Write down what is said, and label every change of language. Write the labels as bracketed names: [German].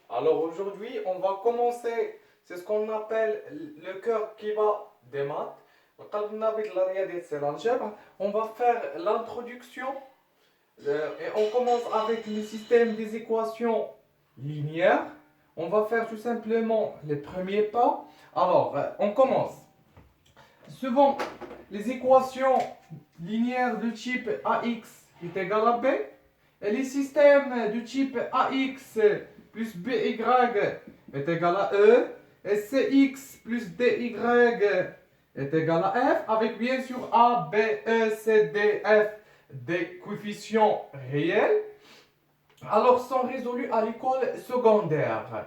[French] Alors aujourd'hui, on va commencer, c'est ce qu'on appelle le cœur qui bat des maths. [Arabic] القلب النابض للرياضيات [French] c'est l'algèbre. On va faire l'introduction et on commence avec le système des équations linéaires. On va faire tout simplement les premiers pas. Alors, on commence. Suivant les équations linéaires de type AX est égal à B, et les systèmes de type AX plus BY est égal à E, et CX plus DY est égal à F, avec bien sûr A, B, E, C, D, F des coefficients réels, alors sont résolus à l'école secondaire.